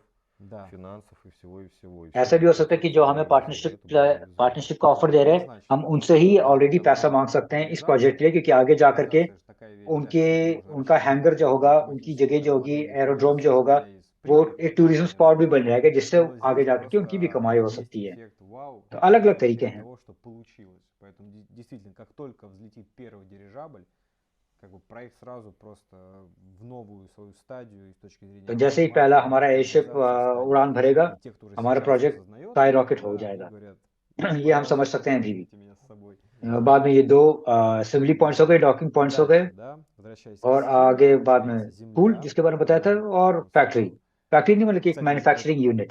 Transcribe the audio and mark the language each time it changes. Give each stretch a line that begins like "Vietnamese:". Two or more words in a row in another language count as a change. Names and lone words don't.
Russian: Да. финансов и всего, и всего. И
Hindi: ऐसा भी हो सकता है कि जो हमें पार्टनरशिप का ऑफर दे रहे हैं हम उनसे ही ऑलरेडी पैसा मांग सकते हैं इस प्रोजेक्ट के लिए, क्योंकि आगे जा करके उनका हैंगर जो होगा, उनकी जगह जो होगी, एरोड्रोम जो होगा, वो एक
English: tourism spot
Hindi: भी बन जाएगा, जिससे आगे जाकर के उनकी भी कमाई हो सकती है। तो अलग अलग तरीके हैं।
Russian: Поэтому действительно, как только взлетит первый дирижабль, как бы проект сразу просто в новую свою стадию с точки зрения...
Hindi: तो जैसे ही पहला हमारा एयरशिप उड़ान भरेगा, हमारा प्रोजेक्ट
English: sky rocket
Hindi: हो जाएगा। ये हम समझ सकते हैं अभी भी। बाद में ये दो
English: assembly points
Hindi: हो गए,
English: docking points
Hindi: हो गए, और आगे बाद में पूल जिसके बारे में बताया था, और फैक्ट्री नहीं मतलब कि एक
English: manufacturing unit.